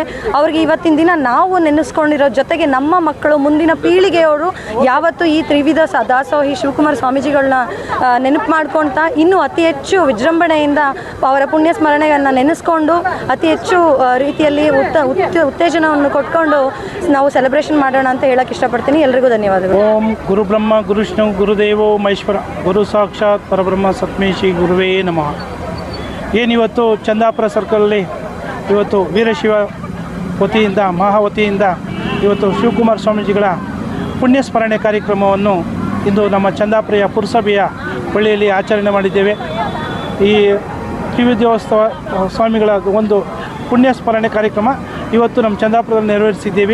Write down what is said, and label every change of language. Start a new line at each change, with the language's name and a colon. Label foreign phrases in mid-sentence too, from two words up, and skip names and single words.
Kannada: ಅವ್ರಿಗೆ ಇವತ್ತಿನ ದಿನ ನಾವು ನೆನೆಸ್ಕೊಂಡಿರೋ ಜೊತೆಗೆ ನಮ್ಮ ಮಕ್ಕಳು, ಮುಂದಿನ ಪೀಳಿಗೆಯವರು ಯಾವತ್ತೂ ಈ ತ್ರಿವಿಧ ದಾಸೋಹಿ ಶಿವಕುಮಾರ ಸ್ವಾಮೀಜಿಗಳನ್ನ ನೆನಪು ಮಾಡ್ಕೊಳ್ತಾ ಇನ್ನೂ ಅತಿ ಹೆಚ್ಚು ವಿಜೃಂಭಣೆಯಿಂದ ಅವರ ಪುಣ್ಯ ಸ್ಮರಣೆಯನ್ನು ನೆನೆಸ್ಕೊಂಡು ಅತಿ ಹೆಚ್ಚು ರೀತಿಯಲ್ಲಿ ಉತ್ತೇಜನವನ್ನು ಕೊಟ್ಕೊಂಡು ನಾವು ಸೆಲೆಬ್ರೇಷನ್ ಮಾಡೋಣ ಅಂತ ಹೇಳಕ್ಕೆ ಇಷ್ಟಪಡ್ತೀನಿ. ಎಲ್ರಿಗೂ ಧನ್ಯವಾದಗಳು.
Sanskrit: ಓಂ ಗುರು ಬ್ರಹ್ಮ ಗುರು ವಿಷ್ಣು ಗುರುದೇವೋ ಮಹೇಶ್ವರ, ಗುರು ಸಾಕ್ಷಾತ್ ಪರಬ್ರಹ್ಮ ಸತ್ಮೇ ಶ್ರೀ ಗುರುವೇ ನಮಃ.
Kannada: ಏನಿವತ್ತು ಚಂದಾಪುರ ಸರ್ಕಲಲ್ಲಿ ಇವತ್ತು ವೀರಶೈವ ವತಿಯಿಂದ ಮಹಾವತಿಯಿಂದ ಇವತ್ತು ಶಿವಕುಮಾರ ಸ್ವಾಮೀಜಿಗಳ ಪುಣ್ಯ ಸ್ಮರಣೆ ಕಾರ್ಯಕ್ರಮವನ್ನು ಇಂದು ನಮ್ಮ ಚಂದಾಪುರ ಪುರಸಭೆಯ ಬಳಿಯಲ್ಲಿ ಆಚರಣೆ ಮಾಡಿದ್ದೇವೆ. ಈ ತ್ರಿವಿಧೋತ್ಸವ ಸ್ವಾಮಿಗಳ ಒಂದು ಪುಣ್ಯ ಸ್ಮರಣೆ ಕಾರ್ಯಕ್ರಮ ಇವತ್ತು ನಮ್ಮ ಚಂದಾಪುರದಲ್ಲಿ ನೆರವೇರಿಸಿದ್ದೇವೆ.